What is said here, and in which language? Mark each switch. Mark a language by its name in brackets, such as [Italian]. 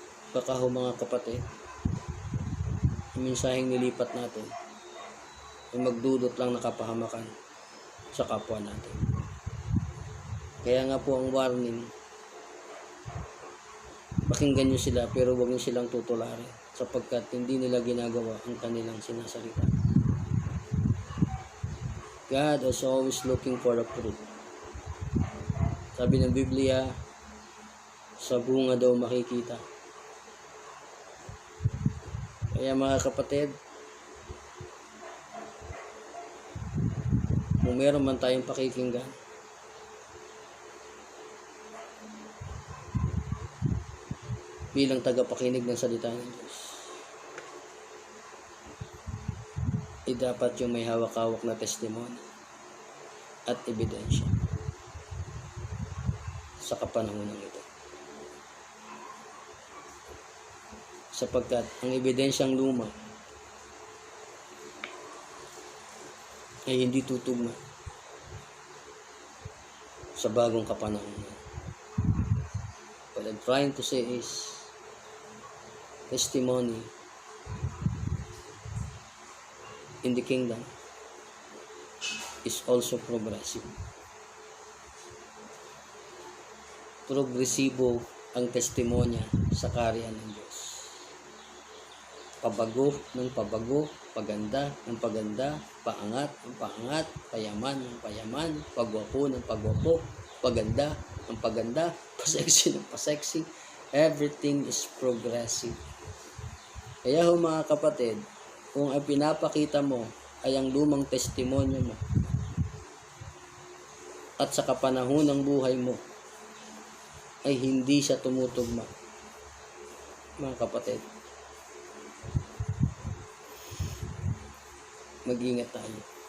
[Filipino] Baka ho mga kapatid, yung mensaheng nilipat natin ay magdudot lang ng kapahamakan sa kapwa natin. Kaya nga po ang warning, pakinggan nyo sila pero huwag nyo silang tutularin sapagkat hindi nila ginagawa ang kanilang sinasalita. [English] God is always looking for the fruit. [Filipino] Sabi ng Biblia, sa bunga daw makikita. Kaya mga kapatid, kung meron man tayong pakikinggan, bilang tagapakinig ng salita ng Diyos, Hindi dapat yung may hawak-hawak na testimony at ebidensya sa kapanahunan ito. Sapagkat ang ebidensyang luma ay hindi tutugma sa bagong kapanahunan. [English] What I'm trying to say is, testimony in the kingdom is also progressive. [Filipino] Progresibo ang testimonya sa kaharian ng Diyos. Pabago ng pabago, paganda ng paganda, paangat ng paangat, payaman ng payaman, pagwapo ng pagwapo, paganda ng paganda, paseksi ng paseksi. [English] Everything is progressive. [Filipino] Kaya mga kapatid, kung ang pinapakita mo ay ang lumang testimonyo mo at sa kapanahon ng buhay mo ay hindi siya tumutugma, mga kapatid, mag-ingat tayo.